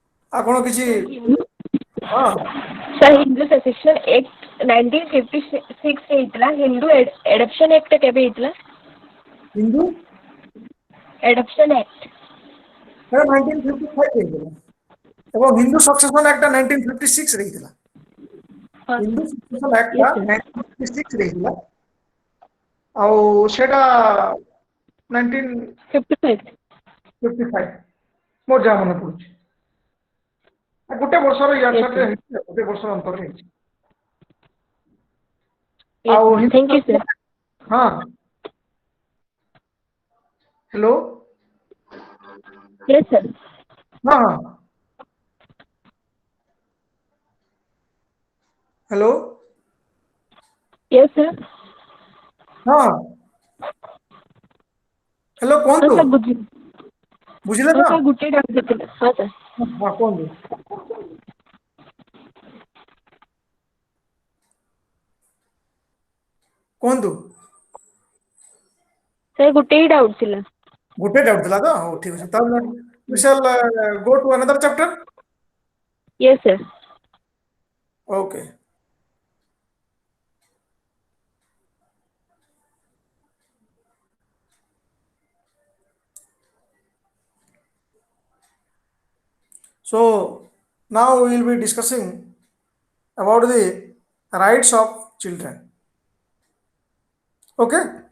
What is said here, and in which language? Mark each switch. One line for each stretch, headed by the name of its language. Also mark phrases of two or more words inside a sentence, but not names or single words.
Odia: ଆପଣ କିଛି ହଁ सर हिंदू सेसेशन एक्ट 1956 ହେଇଥିଲା ହିନ୍ଦୁ ଏଡପ୍ସନ ଆକ୍ଟ କେବେ ହେଇଥିଲା ହିନ୍ଦୁ ଏଡପ୍ସନ ଆକ୍ଟ 1955 ହେଇଥିଲା ଏବଂ ହିନ୍ଦୁ ସକ୍ସେସନ ଆକ୍ଟ 1956 ରେ ହେଇଥିଲା ହିନ୍ଦୁ ସକ୍ସେସନ ଆକ୍ଟ 1956 ରେ ହେଇଥିଲା ଆଉ ସେଟା 1955 ମୋର ଯାହା ମନେ ପଡୁଛି ଗୋଟେ ବର୍ଷର ଇଆଡେ ଗୋଟେ ବର୍ଷର ଅନ୍ତରରେ ହେଇଛି ଆଉ
English: thank you sir
Odia: ହଁ ହ୍ୟାଲୋ
English: yes sir
Odia: ହଁ ହଁ ହ୍ୟାଲୋ
English: yes sir
Odia: ହଁ ହ୍ୟାଲୋ हाँ କୁହନ୍ତୁ ସର ବୁଝି ବୁଝିଲେ हाँ ତ ସର ଗୋଟେ ଡାଉଟ ଦେତେ ହଁ ସର ହଁ କୁହନ୍ତୁ କୁହନ୍ତୁ ସର ଗୋଟେ ହି ଡାଉଟ ଥିଲା ଗୋଟେ ଡାଉଟ୍ ଥିଲା ତ ହଉ ଠିକ ଅଛି ତାହେଲେ
English: we shall go to another chapter yes sir okay so now we will be discussing about the rights of children okay